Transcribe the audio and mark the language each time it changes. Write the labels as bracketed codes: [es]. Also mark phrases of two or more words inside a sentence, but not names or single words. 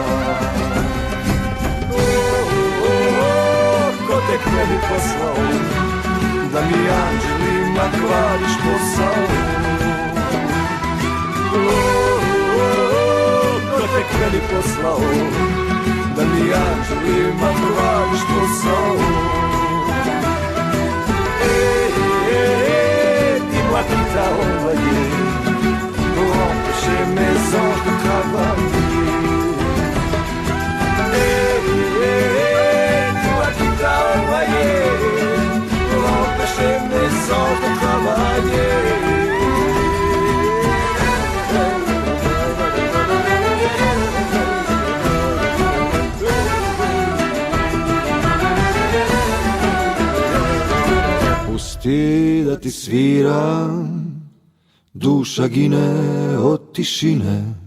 [sr] Ko tek ne bi poslao, da mi anđelima kvariš posao. Ko tek ne bi poslao, da mi anđelima kvariš posao. [fr] Dis-moi qui t'a envoyé pour empêcher mes anges de travailler. Dis-moi qui t'a envoyé pour empêcher mes anges de travailler. [sr] Pusti da ti sviram, duša gine od tišine.